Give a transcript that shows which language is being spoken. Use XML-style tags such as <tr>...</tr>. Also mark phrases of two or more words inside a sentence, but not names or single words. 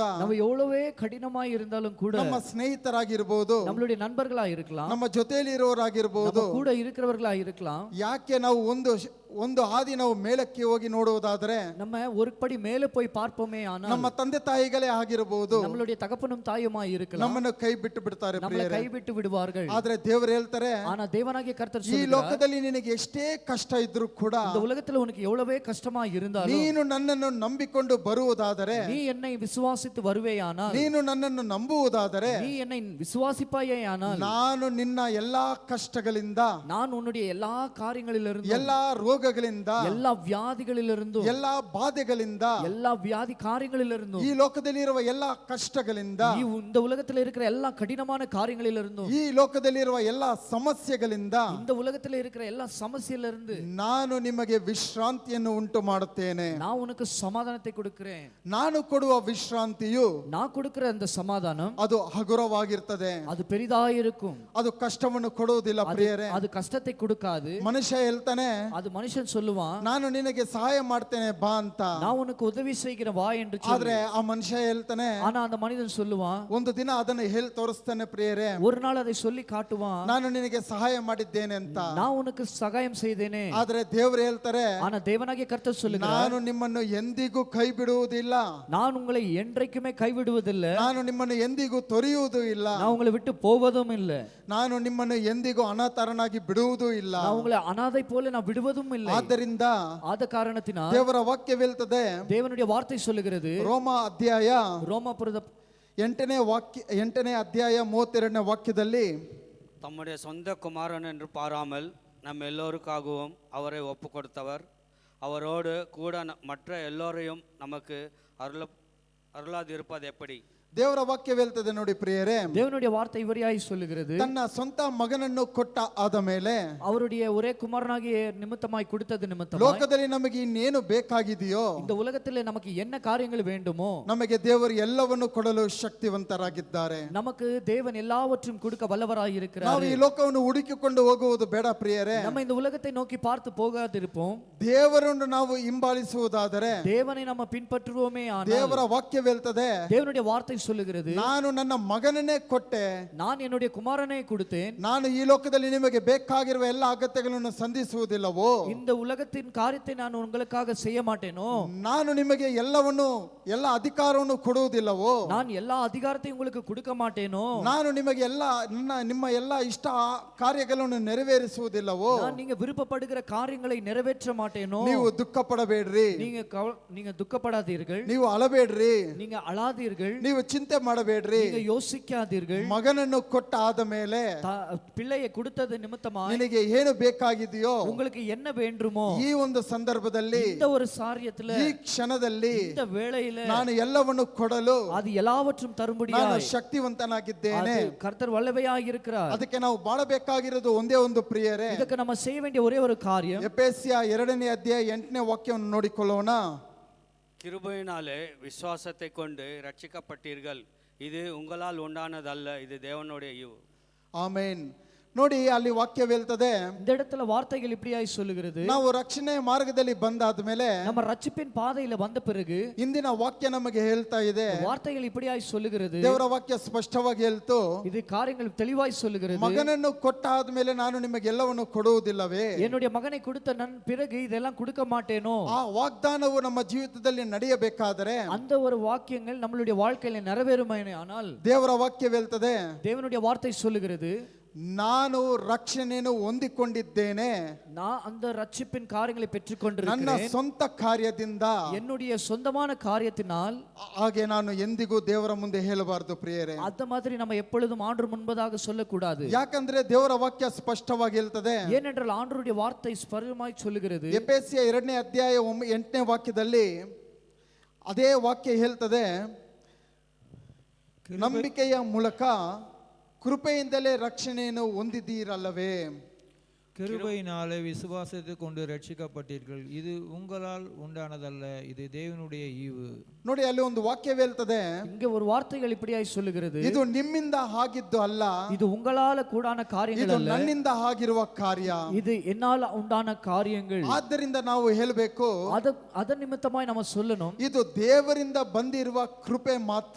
<ta>நம்ம எவ்வளவே கடினமாய் இருந்தாலும் கூட,</ta> <kn>ನಮ್ಮ ಸ್ನೇಹಿತರಾಗಿರ್ಬೋದು,</kn> <ta>நம்மளுடைய நண்பர்களா இருக்கலாம்,</ta> <kn>ನಮ್ಮ ಜೊತೆಯಲ್ಲಿ ಇರೋರಾಗಿರ್ಬೋದು,</kn> <ta>நம்ம கூட இருக்கிறவர்களா இருக்கலாம்,</ta> <kn>ಯಾಕೆ ನಾವು ಒಂದು ಹಾದಿ ನಾವು ಮೇಲಕ್ಕೆ ಹೋಗಿ ನೋಡುವುದಾದ್ರೆ,</kn> <ta>நம்ம ஒரு படி மேலே போய் பார்ப்போமே ஆனால்</ta> <kn>ನಮ್ಮ ತಂದೆ ತಾಯಿಗಳೇ ಆಗಿರಬಹುದು,</kn> <ta>நம்மளுடைய தகப்பனும் தாயுமாய் இருக்கலாம்,</ta> <kn>ನಮ್ಮನ್ನು ಕೈ ಬಿಟ್ಟು ಬಿಡ್ತಾರೆ,</kn> <ta>நம்மளை கைவிட்டு விடுவார்கள்.</ta> <kn>ಆದ್ರೆ ದೇವರು ಹೇಳ್ತಾರೆ,</kn> <ta>ஆனா தேவனாகிய கர்த்தர்</ta> <kn>ಈ</kn> <ta>சொல்கிறார்,</ta> <kn>ಲೋಕದಲ್ಲಿ ನಿನಗೆ ಎಷ್ಟೇ ಕಷ್ಟ ಇದ್ರು ಕೂಡ,</kn> <ta>இந்த உலகத்துல உனக்கு எவ்வளவே கஷ்டமா இருந்தாலும்,</ta> <kn>ನೀನು ನನ್ನನ್ನು ನಂಬಿಕೊಂಡು ಬರುವುದಾದರೆ,</kn> <ta>நீ என்னை விசுவாசித்து வருவேயானால்,</ta> <kn>ನೀನು ನನ್ನನ್ನು ನಂಬುವುದಾದರೆ,</kn> <ta>நீ என்னை விசுவாசிப்பாயேயானால்,</ta> <kn>ನಾನು ನಿನ್ನ ಎಲ್ಲಾ ಕಷ್ಟಗಳಿಂದ,</kn> <ta>நான் உன்னுடைய எல்லா காரியங்களிலிருந்தும்,</ta> <kn>ಎಲ್ಲಾ ರೋಗಗಳಿಂದ,</kn> <ta>எல்லா வியாதிகளிலிருந்தும்,</ta> <kn>ಎಲ್ಲಾ ಬಾಧೆಗಳಿಂದ,</kn> <ta>எல்லா வியாதி காரியங்களிலிருந்தும்,</ta> <kn>ಈ ಲೋಕದಲ್ಲಿರುವ ಎಲ್ಲಾ ಕಷ್ಟಗಳಿಂದ,</kn> <ta>இந்த உலகத்துல இருக்கிற எல்லா கடினமான காரியங்களிலிருந்தும்,</ta> <kn>ಈ ಲೋಕದಲ್ಲಿರುವ ಎಲ್ಲಾ ಸಮಸ್ಯೆಗಳಿಂದ</kn> <ta>இந்த உலகத்துல இருக்கிற எல்லா ಸಮಸ್ಯೆயில இருந்து</ta> <kn>ನಾನು ನಿಮಗೆ ವಿಶ್ರಾಂತಿಯನ್ನು ಉಂಟು ಮಾಡುತ್ತೇನೆ.</kn> <ta>நான் உனக்கு சமாதானத்தை கொடுக்கிறேன்.</ta> <kn>ನಾನು ಕೊಡುವ ವಿಶ್ರಾಂತಿಯು,</kn> <ta>நான் கொடுக்கிற அந்த சமாதானம்</ta> <kn>ಅದು ಹಗುರವಾಗಿರ್ತದೆ,</kn> <ta>அது பெரிதாயிருக்கும்,</ta> <kn>ಅದು ಕಷ್ಟವನ್ನು ಕೊಡುವುದಿಲ್ಲ ಪ್ರಿಯರೇ.</kn> <ta>அது கஷ்டத்தை கொடுக்காது.</ta> <kn>ಮನುಷ್ಯ ಹೇಳ್ತಾನೆ,</kn> <ta>அது ಮನುಷ್ಯன் சொல்லுவான்,</ta> <kn>ನಾನು ನಿನಗೆ ಸಹಾಯ ಮಾಡ್ತೇನೆ ಬಾ ಅಂತ,</kn> <ta>நான் உனக்கு உதவி செய்கிறேன் வா என்று</ta> <kn>ಆದ್ರೆ ಆ ಮನುಷ್ಯ ಹೇಳ್ತಾನೆ,</kn> <ta>ஆனா அந்த மனிதன் சொல்லுவான்,</ta> <kn>ಒಂದು ದಿನ ಅದನ್ನು ಹೇಳಿ ತೋರಿಸ್ತಾನೆ ಪ್ರಿಯರೇ,</kn> <ta>ஒரு நாள் அதை சொல்லி காட்டுவான்,</ta> <kn>ನಾನು ನಿನಗೆ ಸಹಾಯ ಮಾಡಿದ್ದೇನೆ ಅಂತ.</kn> <ta>நான் உனக்கு சகாயம் செய்தேனே.</ta> <kn>ಆದ್ರೆ ದೇವರು ಹೇಳ್ತಾರೆ,</kn> <ta>ஆனா தேவனாகிய கர்த்தர் சொல்லுகிறார்,</ta> <kn>ನಾನು ನಿಮ್ಮನ್ನು ಎಂದಿಗೂ ಕೈ ಬಿಡುವುದಿಲ್ಲ,</kn> <ta>நான் உங்களை என்றைக்குமே கைவிடுவதில்லை,</ta> <kn>ನಾನು ನಿಮ್ಮನ್ನು ಎಂದಿಗೂ ತೊರೆಯುವುದೂ ಇಲ್ಲ,</kn> <ta>நான் உங்களை விட்டு போவதும் இல்லை,</ta> <kn>ನಾನು ನಿಮ್ಮನ್ನು ಎಂದಿಗೂ ಅನಾಥರನಾಗಿ ಬಿಡುವುದೂ ಇಲ್ಲ.</kn> <ta>நான் உங்களை அனாதை போல நான் விடுவதும் இல்லை.</ta> <kn>ಆದ್ದರಿಂದ</kn> <ta>ஆத காரணத்தினால்</ta> <kn>ದೇವರ ವಾಕ್ಯವೇಳ್ತದೆ,</kn> <ta>தேவனுடைய வார்த்தை சொல்லுகிறது,</ta> <kn>ರೋಮ ಅಧ್ಯಾಯ</kn> <ta>ரோமாபுರದ</ta> <kn>8ನೇ ಅಧ್ಯಾಯ 32ನೇ ವಾಕ್ಯದಲ್ಲಿ,</kn> <ta>தம்முடைய சொந்த குமாரன் என்று பாராமல் நம் எல்லோருக்காகவும் அவரை ஒப்பு கொடுத்தவர், அவரோடு கூட மற்ற எல்லோரையும் நமக்கு அருளாதிருப்பது எப்படி?</ta> <kn>ದೇವರ ವಾಕ್ಯವೇಳ್ತದೆ ನೋಡಿ ಪ್ರಿಯರೇ,</kn> <ta>தேவனுடைய வார்த்தை இவரையாய் சொல்லுகிறது,</ta> <kn>ತನ್ನ ಸ್ವಂತ ಮಗನನ್ನು ಕೊಟ್ಟ ಆದ ಮೇಲೆ,</kn> <ta>அவருடைய ஒரே குமாரனாகிய நிமித்தமாய் கொடுத்தது நிமித்தமாய்,</ta> <kn>ಲೋಕದಲ್ಲಿ ನಮಗೆ ಇನ್ನೇನು ಬೇಕಾಗಿದೆಯೋ,</kn> <ta>இந்த உலகத்திலே நமக்கு என்ன காரியங்கள் வேண்டுமோ,</ta> <kn>ನಮಗೆ ದೇವರು ಎಲ್ಲವನ್ನು ಕೊಡಲು ಶಕ್ತಿವಂತರಾಗಿದ್ದಾರೆ.</kn> <ta>நமக்கு தேவன் எல்லாவற்றையும் கொடுக்க வல்லவராய்</ta> <kn>ನಾವು</kn> <ta>இருக்கிறார்.</ta> <kn>ಈ ಲೋಕವನ್ನು ಹುಡುಕಿಕೊಂಡು ಹೋಗುವುದು ಬೇಡ ಪ್ರಿಯರೇ.</kn> <ta>நம்ம இந்த உலகத்தை நோக்கி பார்த்து போகாதிருப்போம்.</ta> <kn>ದೇವರನ್ನು ನಾವು ಹಿಂಬಾಲಿಸುವುದಾದರೆ,</kn> <ta>தேவனை நம்ம பின்பற்றுவோமே ஆனால்,</ta> <kn>ದೇವರ ವಾಕ್ಯವೇಳ್ತದೆ,</kn> <ta>தேவனுடைய வார்த்தை சொல்லுகிறது,</ta> <kn>ನಾನು ನನ್ನ ಮಗನನ್ನೇ ಕೊಟ್ಟೆ,</kn> <ta>நான் என்னுடைய குமாரனை கொடுத்தேன்,</ta> <kn>ನಾನು ಈ ಲೋಕದಲ್ಲಿ ನಿಮಗೆ ಬೇಕಾಗಿರುವ ಎಲ್ಲ ಅಗತ್ಯಗಳನ್ನು ಸಂಧಿಸುವುದಿಲ್ಲವೋ,</kn> <ta>இந்த உலகத்தின் காரியத்தை நான் உங்களுக்காக செய்ய மாட்டேனோ,</ta> <kn>ನಾನು ನಿಮಗೆ ಎಲ್ಲ ಅಧಿಕಾರವನ್ನು ಕೊಡುವುದಿಲ್ಲವೋ,</kn> <ta>நான் எல்லா அதிகாரத்தையும் உங்களுக்கு கொடுக்க மாட்டேனோ,</ta> <kn>ನಾನು ನಿಮಗೆ ನಿಮ್ಮ ಎಲ್ಲ ಇಷ್ಟ ಕಾರ್ಯಗಳನ್ನು ನೆರವೇರಿಸುವುದಿಲ್ಲವೋ,</kn> <ta>நான் நீங்க விருப்பப்படுகிற காரியங்களை நிறைவேற்ற மாட்டேனோ.</ta> <kn>ನೀವು ದುಃಖ ಪಡಬೇಡ್ರಿ,</kn> <ta>நீங்க துக்கப்படாதீர்கள்,</ta> <kn>ನೀವು ಅಳಬೇಡ್ರಿ,</kn> <ta>நீங்க அழாதீர்கள்,</ta> <kn>ನೀವು ಚಿಂತೆ ಮಾಡಬೇಡ್ರಿ.</kn> <ta>நீங்க யோசிக்காதீர்கள்.</ta> <kn>ಮಗನನ್ನು ಕೊಟ್ಟ ಆದ ಮೇಲೆ</kn> <ta>பிள்ளையை கொடுத்தது நிமித்தமாய்</ta> <kn>ನಿನಗೆ ಏನು ಬೇಕಾಗಿದೆಯೋ,</kn> <ta>உங்களுக்கு என்ன வேண்டுமோ,</ta> <kn>ಈ ಒಂದು ಸಂದರ್ಭದಲ್ಲಿ,</kn> <ta>இந்த ஒரு சாரியத்துல,</ta> <kn>ಈ ಕ್ಷಣದಲ್ಲಿ</kn> <ta>இந்த வேளையில</ta> <kn>ನಾನು ಎಲ್ಲವನ್ನು ಕೊಡಲು</kn> <ta>அது எல்லாவற்றும்</ta> <kn>ನಾನು</kn> <ta>தரும்படியாய்</ta> <kn>ಶಕ್ತಿವಂತನಾಗಿದ್ದೇನೆ.</kn> <ta>கர்த்தர் வல்லமையாய் இருக்கிறார்.</ta> <kn>ಅದಕ್ಕೆ ನಾವು ಬಾಳಬೇಕಾಗಿರೋದು ಒಂದೇ ಒಂದು ಪ್ರಿಯರೇ,</kn> <ta>ಇದಕ್ಕೆ நம்ம செய்ய வேண்டிய ஒரே ஒரு காரியம்,</ta> <kn>ಎಫೆಸಿಯ 2ನೇ ಅಧ್ಯಾಯ 8ನೇ ವಾಕ್ಯವನ್ನು ನೋಡಿಕೊಳ್ಳೋಣ.</kn> <ta>கிருபையினாலே விசுவாசத்தை கொண்டு ரட்சிக்கப்பட்டீர்கள், இது உங்களால் உண்டானதல்ல, இது தேவனுடைய ஈவு.</ta> <kn>ಆಮೇನ್. ನೋಡಿ ಅಲ್ಲಿ ವಾಕ್ಯವೇಳ್ತದೆ,</kn> <ta>இந்த இடத்துல வார்த்தைகள் இப்படியாய் சொல்லுகிறது,</ta> <kn>ನಾವು ರಕ್ಷಣೆ ಮಾರ್ಗದಲ್ಲಿ ಬಂದಾದ್ಮೇಲೆ</kn> <ta>நம்ம ரட்சிப்பின் பாதையில வந்த பிறகு</ta> <kn>ಇಂದಿನ ವಾಕ್ಯ ನಮಗೆ ಹೇಳ್ತಾ ಇದೆ,</kn> <ta>வார்த்தைகள் இப்படியாய் சொல்லுகிறது,</ta> <kn>ದೇವರ ವಾಕ್ಯ ಸ್ಪಷ್ಟವಾಗಿ ಹೇಳ್ತು,</kn> <ta>இது காரியங்கள் தெளிவாய் சொல்லுகிறது,</ta> <kn>ಮಗನನ್ನು ಕೊಟ್ಟಾದ್ಮೇಲೆ ನಾನು ನಿಮಗೆಲ್ಲವನ್ನು ಕೊಡುವುದಿಲ್ಲವೇ?</kn> <ta>என்னுடைய மகனை கொடுத்த பிறகு இதெல்லாம் கொடுக்க மாட்டேனோ?</ta> <kn>ಆ ವಾಗ್ದಾನವು ನಮ್ಮ ಜೀವಿತದಲ್ಲಿ ನಡೆಯಬೇಕಾದರೆ</kn> <ta>அந்த ஒரு வாக்கியங்கள் நம்மளுடைய வாழ்க்கையில நிறைவேறுமானால்</ta> <kn>ದೇವರ ವಾಕ್ಯವೇಳ್ತದೆ,</kn> <ta>தேவனுடைய வார்த்தை சொல்லுகிறது,</ta> <kn>ನಾನು ರಕ್ಷಣೆಯನ್ನು ಹೊಂದಿಕೊಂಡಿದ್ದೇನೆ,</kn> <ta>நான் அந்த ரட்சிப்பின் காரியங்களை</ta> <kn>ನನ್ನ</kn> <ta>பெற்றுக்கொண்டிருக்கிறேன்,</ta> <kn>ಸ್ವಂತ ಕಾರ್ಯದಿಂದ,</kn> <ta>என்னுடைய சொந்தமான காரியத்தினால்.</ta> <kn>ಹಾಗೆ ನಾನು ಎಂದಿಗೂ ದೇವರ ಮುಂದೆ ಹೇಳಬಾರದು ಪ್ರಿಯರೇ.</kn> <ta>அந்த மாதிரி நம்ம எப்பொழுதும் ஆண்டவர் முன்பதாக சொல்லக்கூடாது.</ta> <kn>ಯಾಕಂದ್ರೆ ದೇವರ ವಾಕ್ಯ ಸ್ಪಷ್ಟವಾಗಿ ಹೇಳ್ತದೆ,</kn> <ta>ஏனென்றால் ஆண்டவருடைய வார்த்தை ஸ்பಷ್ಟமாய் சொல்லுகிறது.</ta> <kn>ಎಫೆಸಿಯ 2ನೇ ಅಧ್ಯಾಯ 8ನೇ ವಾಕ್ಯದಲ್ಲಿ ಅದೇ ವಾಕ್ಯ ಹೇಳ್ತದೆ, ನಂಬಿಕೆಯ ಮೂಲಕ ಕೃಪೆಯಿಂದಲೇ ರಕ್ಷಣೆಯನ್ನು ಹೊಂದಿದ್ದೀರಲ್ಲವೇ?</kn> <ta>கிருபையினாலே விசுவாசத்தை கொண்டு ரட்சிக்கப்பட்டீர்கள், இது உங்களால் உண்டானதல்ல, இது தேவனுடைய ஈவு.</ta> <kn>ನೋಡಿ ಅಲ್ಲಿ ಒಂದು ವಾಕ್ಯವೇಳ್ತದೆ,</kn> <ta>இங்க ஒரு வார்த்தைகள் இப்படியாய் சொல்லுகிறது,</ta> <kn>ಇದು ನಿಮ್ಮಿಂದ ಆಗಿದ್ದು ಅಲ್ಲ,</kn> <ta>இது உங்களால கூடான காரியங்கள்</ta> <kn>ಇದು</kn> <ta>அல்ல,</ta> <kn>ನನ್ನಿಂದ ಆಗಿರುವ ಕಾರ್ಯ.</kn> <ta>இது என்னால உண்டான காரியங்கள்.</ta> <kn>ಆದ್ದರಿಂದ ನಾವು ಹೇಳಬೇಕು,</kn> <ta>அதன் நிமித்தமாய் நம்ம சொல்லணும்,</ta> <kn>ಇದು ದೇವರಿಂದ ಬಂದಿರುವ ಕೃಪೆ ಮಾತ್ರ,</kn>